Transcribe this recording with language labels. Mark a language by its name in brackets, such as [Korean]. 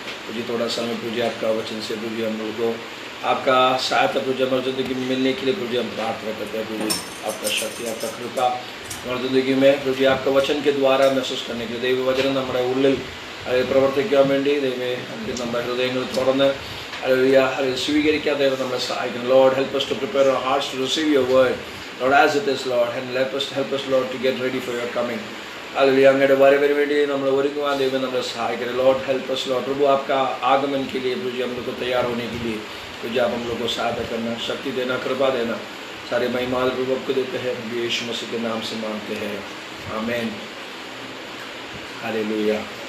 [Hindi] प्रभु जी थोड़ा समय प्रभु जी आपका वचन से प्रभु जी हम लोग को आपका सहायता प्रभु जी हमारी ज़िंदगी में मिलने के लिए प्रभु जी हम प्रार्थना करते हैं। प्रभु जी आपका शक्ति, आपका कृपा हमारी ज़िंदगी में प्रभु जी आपका वचन के द्वारा महसूस करने के लिए [Malayalam] ദൈവ വചനം നമ്മുടെ ഉള്ളിൽ പ്രവർത്തിക്കാൻ വേണ്ടി ദൈവമേ നമ്മുടെ ഹൃദയങ്ങൾ തുറന്ന് സ്വീകരിക്കാൻ ദൈവം നമ്മളെ സഹായിക്കണം. [English] Lord, help us to prepare our hearts to receive your word, Lord, as it is, Lord, and help us, Lord, to get ready for your coming. Hallelujah. [Malayalam] അങ്ങയുടെ വരവിന് വേണ്ടി നമ്മൾ ഒരുങ്ങുവാൻ ദൈവം നമ്മളെ സഹായിക്കണം. [English] Lord, help us, Lord. [Hindi] प्रभु आपका आगमन के लिए प्रभु जी हम लोग को तैयार होने के लिए प्रभु जी आप हम लोग को सहायता करना, शक्ति देना, कृपा देना. सारे महिमा प्रभु आपको देते हैं, यीशु मसीह के नाम से मांगते हैं, आमीन. हालेलुया.